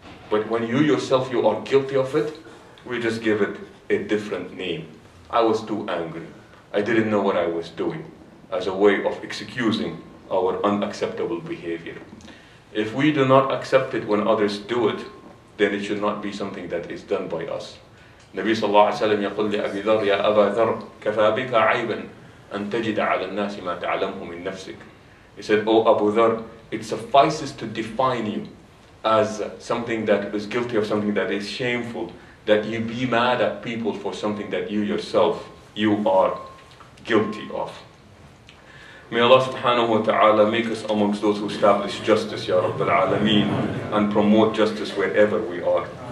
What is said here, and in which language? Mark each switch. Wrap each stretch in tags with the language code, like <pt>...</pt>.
<en>But when you yourself, you are guilty of it, we just give it a different name. I was too angry. I didn't know what I was doing, as a way of excusing our unacceptable behavior. If we do not accept it when others do it, then it should not be something that is done by us.</en> <ar>Nabi sallallahu alayhi wa sallam يقول لأبي ذر يا أبا ذر كفى بك عيبا أن تجد على الناس ما تعلمه من نفسك.</ar> <en>He said, oh Abu Dhar, it suffices to define you as something that is guilty of something that is shameful, that you be mad at people for something that you yourself, you are guilty of. May Allah subhanahu wa ta'ala make us amongst those who establish justice, Ya Rabbil Alameen, and promote justice wherever we are.</en>